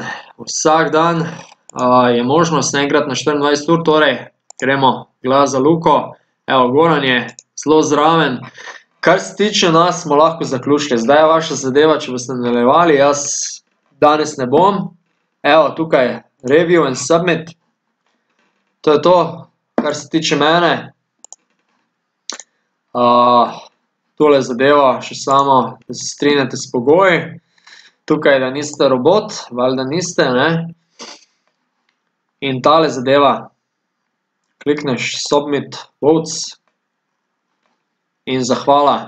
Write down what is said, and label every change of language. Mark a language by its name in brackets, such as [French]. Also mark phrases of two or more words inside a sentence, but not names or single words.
[Slovenian] Vsak dan je možnost enkrat na 24 ur, torej gremo glas za Luko. Evo, Goran je zelo zraven. Kar se tiče nas, smo lahko zaključili. Zdaj je vaša zadeva, če boste nadaljevali, jaz danes ne bom. Evo, tukaj, [English] review and submit. [Slovenian] To je to, kar se tiče mene. Tole zadeva še samo, da se strinjate s pogoji. Tukaj, da niste robot, valjda niste, In tale zadeva, klikneš [English] submit votes [Slovenian] in zahvala.